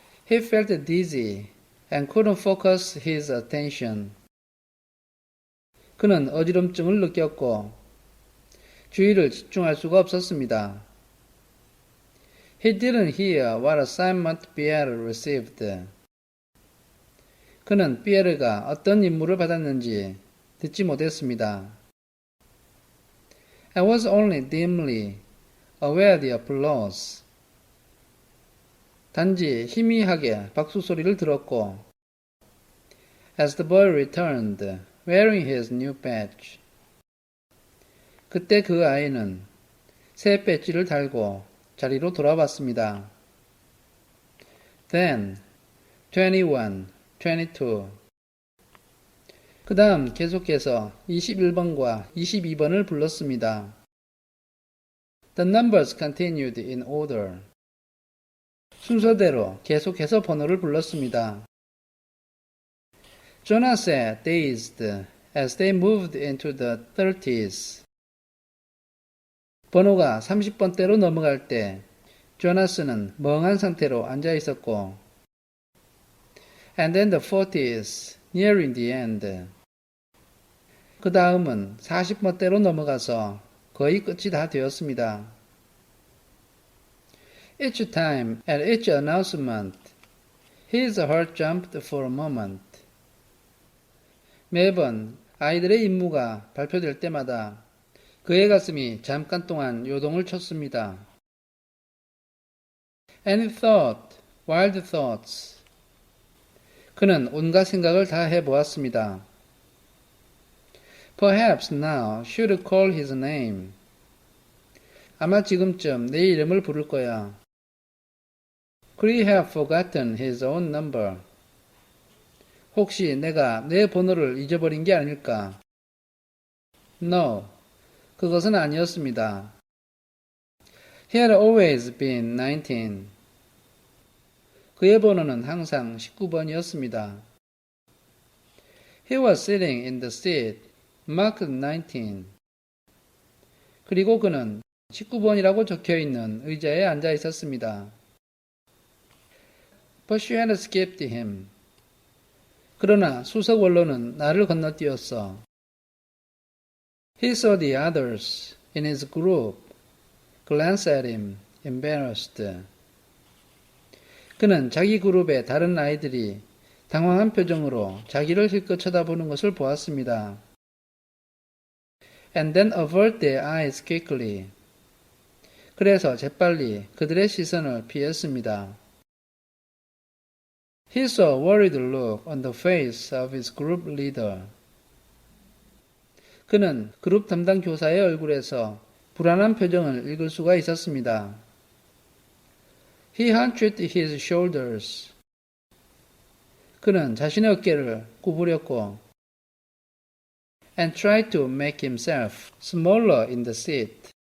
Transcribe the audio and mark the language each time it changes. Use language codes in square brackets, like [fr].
[en] He felt dizzy and couldn't focus his attention. [ko] 그는 어지럼증을 느꼈고 주의를 집중할 수가 없었습니다. [en] He didn't hear what assignment Pierre received. [ko] 그는 피에르가 어떤 임무를 받았는지 듣지 못했습니다. [en] I was only dimly aware of the applause. [ko] 단지 희미하게 박수 소리를 들었고, [en] as the boy returned, wearing his new badge. [ko] 그때 그 아이는 새 배지를 달고 자리로 돌아왔습니다. [en] Then, 21, 22. [ko] 그 다음 계속해서 21번과 22번을 불렀습니다. [en] The numbers continued in order. [ko] 순서대로 계속해서 번호를 불렀습니다. [en] Jonah sat dazed as they moved into the 30s. [ko] 번호가 30번대로 넘어갈 때 조나스는 멍한 상태로 앉아 있었고, [en] and then the 40s, nearing the end. [ko] 그 다음은 40번대로 넘어가서 거의 끝이 다 되었습니다. [en] Each time, at each announcement, his heart jumped for a moment. [ko] 매번 아이들의 임무가 발표될 때마다 그의 가슴이 잠깐 동안 요동을 쳤습니다. [en] And he thought, wild thoughts. [ko] 그는 온갖 생각을 다 해보았습니다. [en] Perhaps now should call his name. [ko] 아마 지금쯤 내 이름을 부를 거야. [en] Could he have forgotten his own number? [ko] 혹시 내가 내 번호를 잊어버린 게 아닐까? [en] No, [ko] 그것은 아니었습니다. [en] He had always been 19. [ko] 그의 번호는 항상 19번이었습니다. [en] He was sitting in the seat marked 19. [ko] 그리고 그는 19번이라고 적혀있는 의자에 앉아 있었습니다. [en] But she had skipped him. [ko] 그러나 수석 원로는 나를 건너뛰었어. [en] He saw the others in his group glance at him, embarrassed. [ko] 그는 자기 그룹의 다른 아이들이 당황한 표정으로 자기를 힐끗 쳐다보는 것을 보았습니다. [en] And then avert their eyes quickly. [ko] 그래서 재빨리 그들의 시선을 피했습니다. [en] He saw a worried look on the face of his group leader. [ko] 그는 그룹 담당 교사의 얼굴에서 불안한 표정을 읽을 수가 있었습니다. [en] He hunched his shoulders. [ko] 그는 자신의 어깨를 구부렸고, [en] and tried to make himself smaller in the seat.